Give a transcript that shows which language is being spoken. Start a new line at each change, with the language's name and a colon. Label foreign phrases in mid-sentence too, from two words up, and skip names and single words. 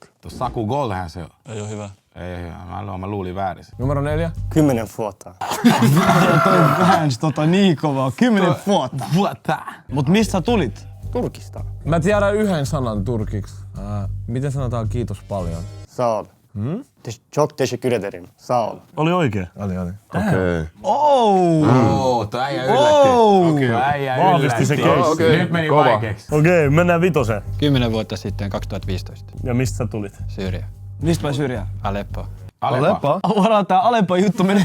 Finnish: Tuo Saku Goldhän se on. Ei oo hyvä. Ei, mä luulin väärin. Numero 4. 10 vuotta. Toi väänsi niin kovaa. 10 vuotta. Mut mistä sä tulit? Turkista. Mä tiedän yhden sanan turkiksi. Miten sanotaan kiitos paljon?
Turkish: Sağ ol. Çok teşekkür ederim. Sağ ol.
Finnish: Oli oikee. Oli. Okei. Tuo äijä yllätti. Tuo äijä Vahvisti se yllätti. keissi. Okei, Nyt meni kova. vaikeaksi. Okei, mennään 5. 10 vuotta sitten, 2015. Ja mistä sä tulit? Syyria. Mistä päin Syyriä? Aleppo. Alepa. Varaa tää Alepa juttu menee.